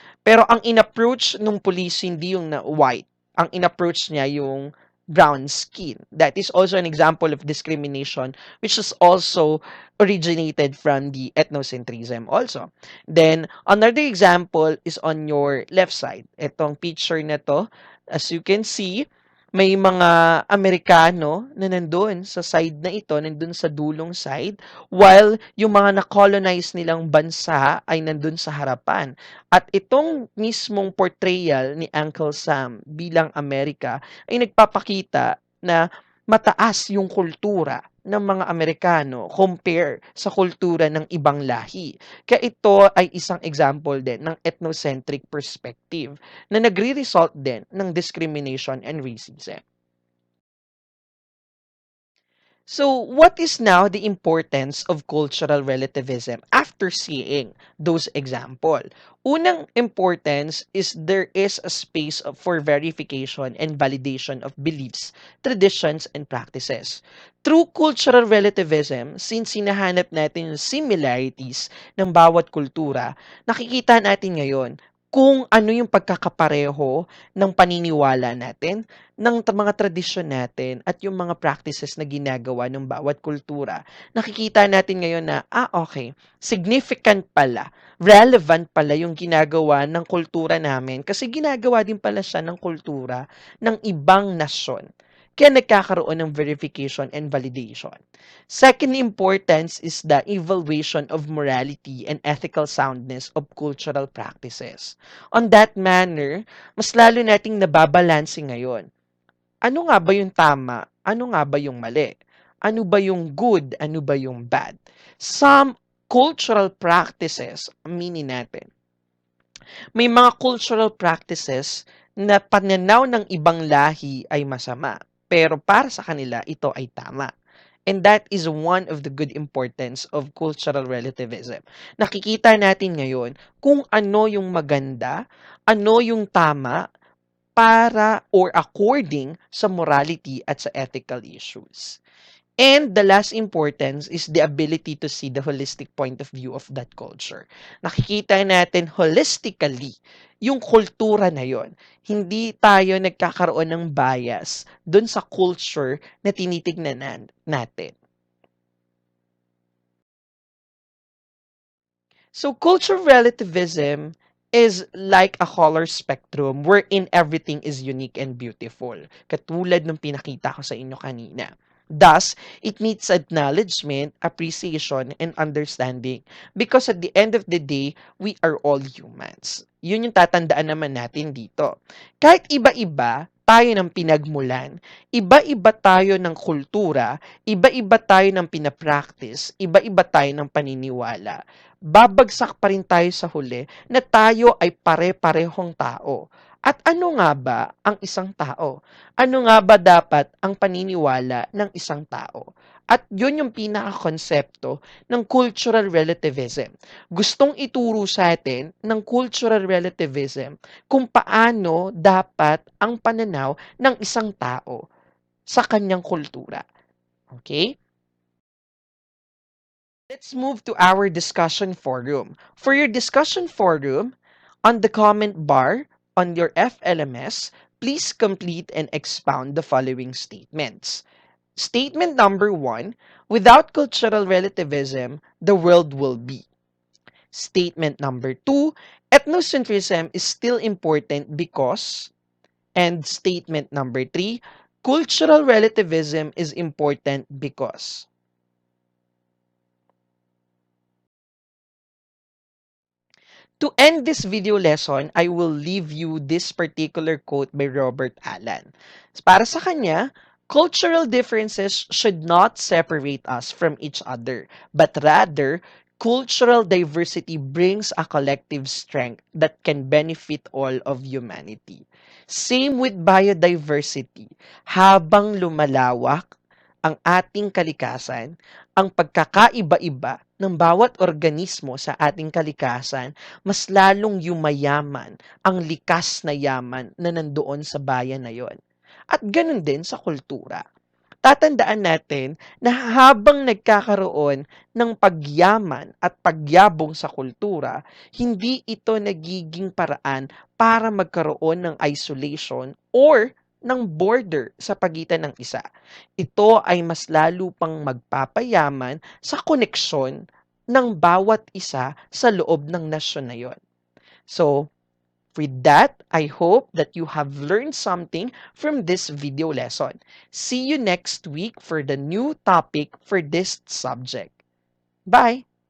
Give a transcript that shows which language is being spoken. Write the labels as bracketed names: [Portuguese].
[Filipino] Pero ang in-approach nung police hindi yung na white. Ang in-approach niya yung [English] brown skin. That is also an example of discrimination which is also originated from the ethnocentrism also. Then, another example is on your left side. [Filipino] Itong picture na to, [English] as you can see, [Filipino] may mga Amerikano na nandun sa side na ito, nandun sa dulong side, [English] while [Filipino] yung mga na-colonize nilang bansa ay nandun sa harapan. At itong mismong portrayal ni Uncle Sam bilang Amerika ay nagpapakita na mataas yung kultura ng mga Amerikano compare sa kultura ng ibang lahi. Kaya ito ay isang example din ng ethnocentric perspective na nagre-result din ng discrimination and racism. [English] So, what is now the importance of cultural relativism after seeing those example? [Filipino] Unang [English] importance is there is a space for verification and validation of beliefs, traditions, and practices. [Filipino] Through cultural relativism, [English] since [Filipino] hinahanap natin yung similarities ng bawat kultura, nakikita natin ngayon kung ano yung pagkakapareho ng paniniwala natin, ng mga tradisyon natin at yung mga practices na ginagawa ng bawat kultura, nakikita natin ngayon na, okay, significant pala, relevant pala yung ginagawa ng kultura namin kasi ginagawa din pala siya ng kultura ng ibang nasyon. Kaya nagkakaroon ng [English] verification and validation. Second importance is the evaluation of morality and ethical soundness of cultural practices. On that manner, [Filipino] mas lalo nating nababalanse ngayon. Ano nga ba yung tama? Ano nga ba yung mali? Ano ba yung good? Ano ba yung bad? [English] Some cultural practices, [Filipino] aminin natin, may mga cultural practices na pananaw ng ibang lahi ay masama. Pero para sa kanila, ito ay tama. [English] And that is one of the good importance of cultural relativism. [Filipino] Nakikita natin ngayon kung ano yung maganda, ano yung tama, para [English] or according [Filipino] sa morality at sa ethical issues. [English] And the last importance is the ability to see the holistic point of view of that culture. [Filipino] Nakikita natin holistically yung kultura na yon. Hindi tayo nagkakaroon ng bias dun sa culture na tinitignan natin. [English] So cultural relativism is like a color spectrum wherein everything is unique and beautiful. [Filipino] Katulad ng pinakita ko sa inyo kanina. [English] Thus, it needs acknowledgement, appreciation, and understanding. Because at the end of the day, we are all humans. [Filipino] Yun yung tatandaan naman natin dito. Kahit iba-iba tayo ng pinagmulan, iba-iba tayo ng kultura, iba-iba tayo ng pinapractice, iba-iba tayo ng paniniwala, babagsak pa rin tayo sa huli na tayo ay pare-parehong tao. At ano nga ba ang isang tao? Ano nga ba dapat ang paniniwala ng isang tao? At yun yung pinaka-konsepto ng cultural relativism. Gustong ituro sa atin ng cultural relativism kung paano dapat ang pananaw ng isang tao sa kanyang kultura. [English] Okay? Let's move to our discussion forum. For your discussion forum, on the comment bar on your FLMS, please complete and expound the following statements. Statement number 1, without cultural relativism, the world will be. Statement number 2, ethnocentrism is still important because. And statement number 3, cultural relativism is important because. To end this video lesson, I will leave you this particular quote by Robert Allen. [Filipino] Para sa kanya, [English] cultural differences should not separate us from each other, but rather, cultural diversity brings a collective strength that can benefit all of humanity. Same with biodiversity. [Filipino] Habang lumalawak ang ating kalikasan, ang pagkakaiba-iba ng bawat organismo sa ating kalikasan, mas lalong yumayaman ang likas na yaman na nandoon sa bayan na yon. At ganun din sa kultura. Tatandaan natin na habang nagkakaroon ng pagyaman at pagyabong sa kultura, hindi ito nagiging paraan para magkaroon ng isolation or ng border sa pagitan ng isa. Ito ay mas lalo pang magpapayaman sa koneksyon ng bawat isa sa loob ng nasyon na yon. [English] So, with that, I hope that you have learned something from this video lesson. See you next week for the new topic for this subject. Bye!